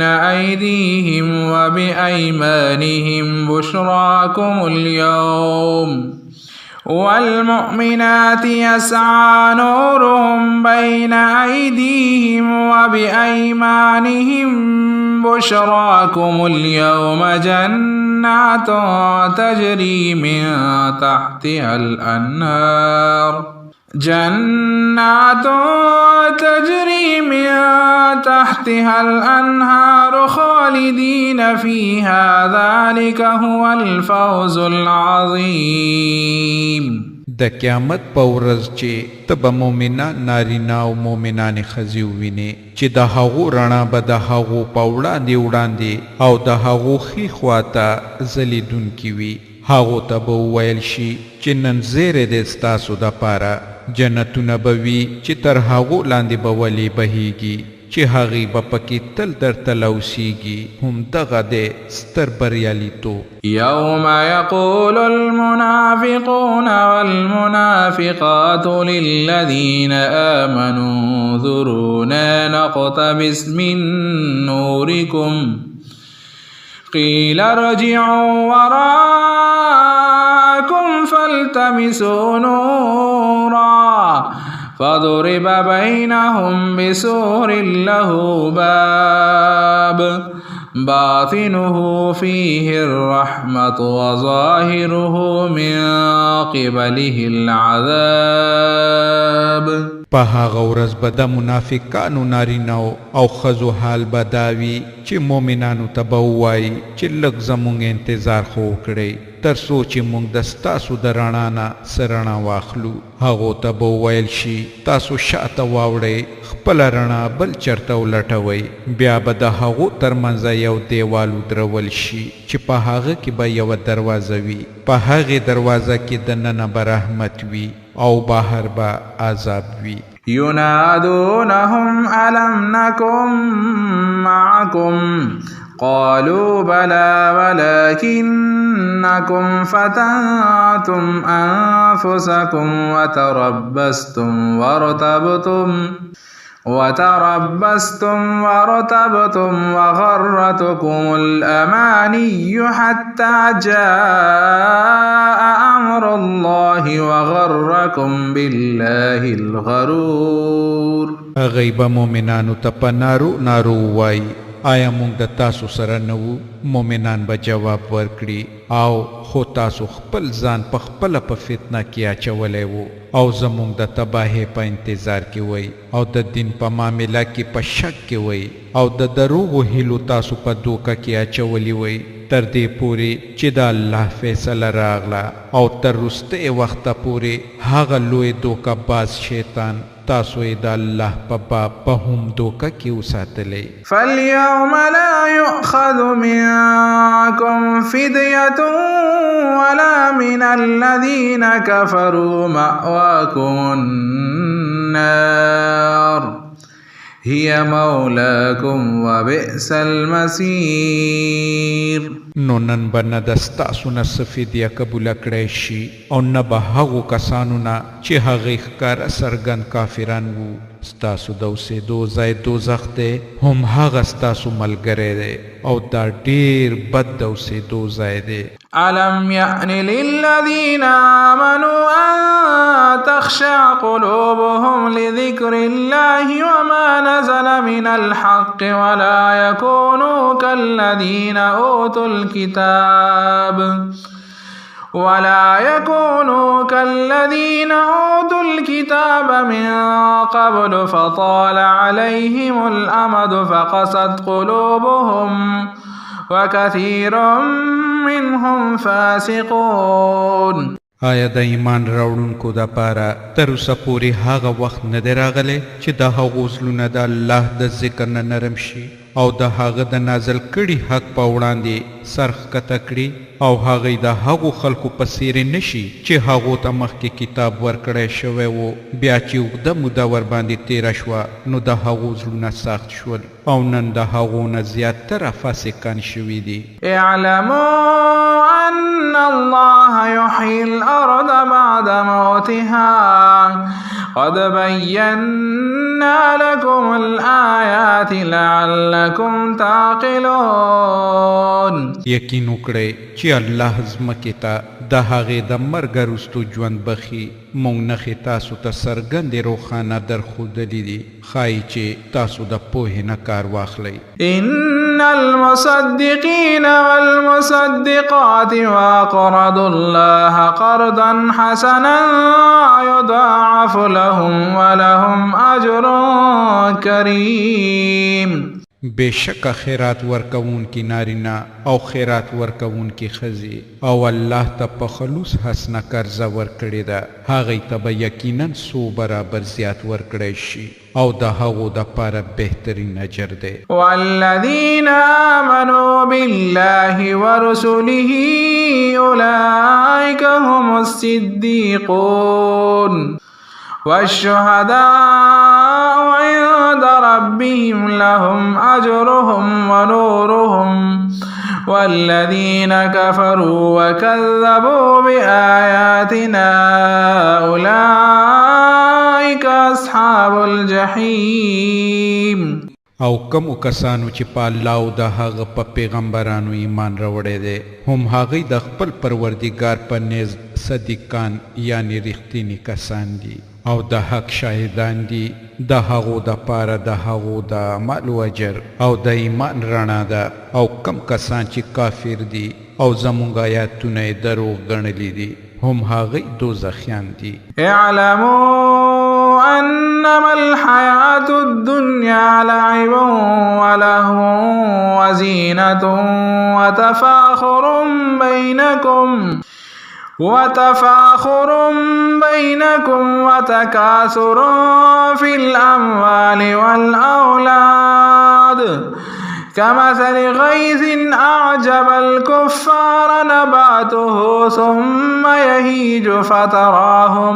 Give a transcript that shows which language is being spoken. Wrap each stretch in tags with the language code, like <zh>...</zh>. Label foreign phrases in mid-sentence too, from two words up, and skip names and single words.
<ar>أيديهم وبأيمانهم بشراكم اليوم والمؤمنات يسعى نورهم بين أيديهم وبأيمانهم بشراكم اليوم جنات تجري من تحتها الأنهار خالدين فيها ذلك هو الفوز العظيم.</ar> <ps>د قیامت په ورځ چې ته به مؤمنان نارینه او مؤمنانې ښځې ووینې چې د هغو رڼا به د هغو په وړاندې او د هغو ښي خواته ځلېدونکي وي. هغو ته به وویل شي چې نن زیری دی ستاسو دپاره جنتونه به وي چې تر هغو لاندې به ولې بهیږي چې هغې به پکې تل درته لوسیږي. هم دغه دی ستر بریالیتوب.</ps> <ar>يوم يقول المنافقون والمنافقات للذين آمنوا انظرونا نقتبس من نوركم قيل ارجعوا وراءكم فالتمسوا نورا فضرب بينهم بسور له باب باطنه فيه الرحمة وظاهره من قبله العذاب.</ar> <ps>په هغه ورځ به د منافقانو نارینهو او ښځو حال به دا وي چې مؤمنانو ته به ووایي چې لږ زموږ انتظار خو وکړئ تر څو چې موږ د ستاسو د رڼا نه څه رڼا واخلو. هغو ته به وویل شي تاسو شاته واوړئ خپله رڼا بل چرته ولټوئ. بیا به د هغو تر منځه یو دیوال ودرول شي چې په هغه کې به یوه دروازه وي. په هغې دروازه کې دننه به رحمت وي او بهر به عذاب وي.</ps> <ar>ينادونهم ألم نكن معكم قالوا بلى ولكنكم فتنتم أنفسكم وتربصتم وغرتكم الأماني حتى جاء أمر الله وغركم بالله الغرور.</ar> <ps>غیب مومنانو ته په نارو وایي آیا موږ د تاسو سره نه وو؟ مومنان به جواب ورکړي او خو تاسو خپل ځان په خپله په فتنه کې اچولی وو او زموږ د تباهۍ په انتظار کې وئ او د دین په معامله کې په شک کې وئ او د دروغو هیلو تاسو په دوکه کې اچولی وئ تر دې پورې چې د الله فیصله راغله او تر وروستي وخته پورې هغه لوی دوکه باز شیطان تاسو یې د الله په باب په هم دوکه کې وساتلی.</ps> <ar>فاليوم لا يؤخذ منكم فدية ولا من الذين كفروا مأواكم النار هي مولاكم وبئس المصير.</ar> <ps>نو نن به نه د ستاسو نه څه فدیه قبوله کړی شي او نه به هغو کسانو نه چې هغې ښکاره څرګند کافران وو. ستاسو د اوسېدو ځای دوزخ دی، هم هغه ستاسو ملګری دی او دا ډېر بد د اوسېدو ځای دی.</ps> <ar>ألم يأن للذين آمنوا أن تخشع قلوبهم لذكر الله وما نزل من الحق ولا يكونوا كالذين أوتوا الكتاب من قبل فطال عليهم الأمد فقست قلوبهم وكثير منهم فاسقون.</ar> <ps>آیا د ایمان راوړونکو دپاره تر اوسه پورې هغه وخت نه دی راغلی چې د هغو زړونه د الله د ذکر نه نرم شي او د هغه د نازل کړي حق په وړاندې سر ښکته کړي او هغوی د هغو خلکو په څیرې نه شي چې هغو ته مخکې کتاب ورکړی شوی و، بیا چې اوږده موده ورباندې تیره شوه نو د هغو زړونه سخت شول او نن د هغو نه زیاتره فاسقان شوي دي.</ps> <ar>اعلموا ان الله يحيي الارض بعد موتها قد بينا لكم الآيات لعلكم تعقلون.</ar> <ps>یقین وکړئ چې الله ځمکې ته د هغې د مرګ وروستو ژوند بخي. موږ نښې تاسو ته څرګندې روښانه درښودلي دي، ښایي چې تاسو د پوهې نه کار واخلئ.</ps> <ar>ان المصدقين والمصدقات واقرضوا الله قرضا حسنا يضاعف لهم ولهم اجر کریم.</ar> <ps>بېشکه خیرات ورکوون کی نارینا او خیرات ورکوون کی خزی او الله ته په خلوص حسنه قرضه ورکړې ده، هغې ته به یقینا څو برابر زیات ورکړی شي او د هغو دپاره بهترین اجر دی.</ps> <ar>والذین آمنوا بالله ورسله اولئک هم الصدیقون والشهداء عند ربهم لهم أجرهم ونورهم والذين كفروا وكذبوا بآياتنا أولئك أصحاب الجحيم.</ar> <ps>او کمو کسانو چې په الله او د هغه په پیغمبرانو ایمان راوړی دی، هم هغوی د خپل پروردګار په نیز صدیقان یعنی رښتیني کسان دي او د حق شاهدان دي. د هغو دپاره د هغو د اعمالو اجر او د ایمان رڼا ده. او کم کسان چې کافر دي او زموږ آیاتونه یې دروغ ګڼلي دي، هم هغوی دوزخیان دي.</ps> <ar>اعلموا انما الحياة الدنيا لعب ولهو وزينة وتفاخر بينكم وتكاثر في الأموال والأولاد كمثل غيث أعجب الكفار نباته ثم يهيج فتراه</ar>